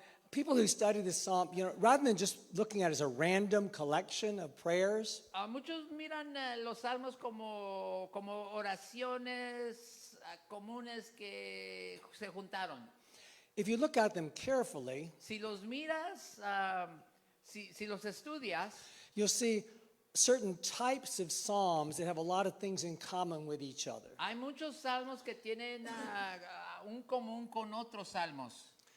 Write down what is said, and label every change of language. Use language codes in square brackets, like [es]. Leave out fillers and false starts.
[en] People who study the psalm, rather than just looking at it as a random collection of prayers, [es] Muchos miran los salmos como oraciones comunes que se juntaron. [en] if you look at them carefully, [es] Si los miras, si los estudias, [en] you'll see certain types of psalms that have a lot of things in common with each other. [es] hay muchos salmos que tienen un común con otros salmos.